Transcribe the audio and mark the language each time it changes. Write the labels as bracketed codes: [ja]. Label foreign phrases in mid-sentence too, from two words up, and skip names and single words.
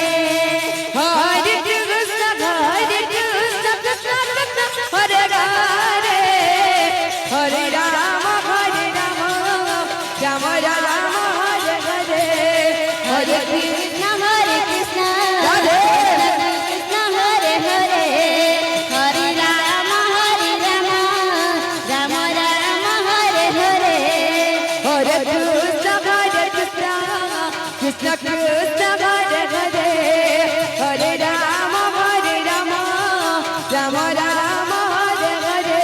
[sa] হরে কৃষ্ণ কৃষ্ণ হরে হরে হরে রাম রাম রাম হরে হরে হরে কৃষ্ণ হরে কৃষ্ণ রাধে কৃষ্ণ হরে হরে হরে রাম রাম রাম হরে হরে হরে কৃষ্ণ কৃষ্ণ কৃষ্ণ হরে হরে হরে রাম রাম রাম হরে হরে